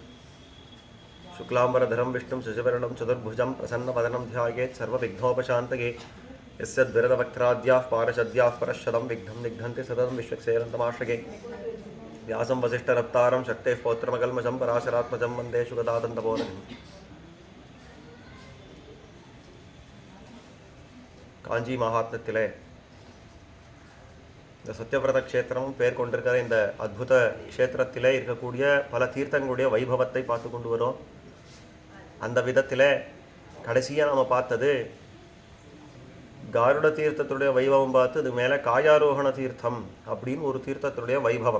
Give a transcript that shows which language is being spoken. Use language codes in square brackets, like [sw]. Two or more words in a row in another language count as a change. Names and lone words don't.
[sa] शुक्लाम्बरधरं विष्णुं शशिवर्णं चतुर्भुजं प्रसन्नवदनं ध्यायेत् सर्वविघ्नोपशान्तये। यस्य द्विरदवक्त्राद्याः पारशद्याः परश्शतं विघ्नं निघ्नन्ति सततं विश्वक्सेरन्तमाश्रये। व्यासं वसिष्ठनप्तारं शक्तेः पौत्रमकल्मषं पराशरात्मजं वन्दे शुकदादन्तपोनिधिम्। [ta] காஞ்சி மகாத்மத்திலே இந்த சத்யவிரத க்ஷேத்திரம் பேர் கொண்டிருக்கிற இந்த அற்புத க்ஷேத்திரத்திலே இருக்கக்கூடிய பல தீர்த்தங்களுடைய வைபவத்தை பார்த்து கொண்டு வரோம். அந்த விதத்திலே கடைசியாக நாம் பார்த்தது காருட தீர்த்தத்துடைய வைபவம் பார்த்து இது மேலே காயாரோகண தீர்த்தம் அப்படின்னு ஒரு தீர்த்தத்துடைய வைபவம்.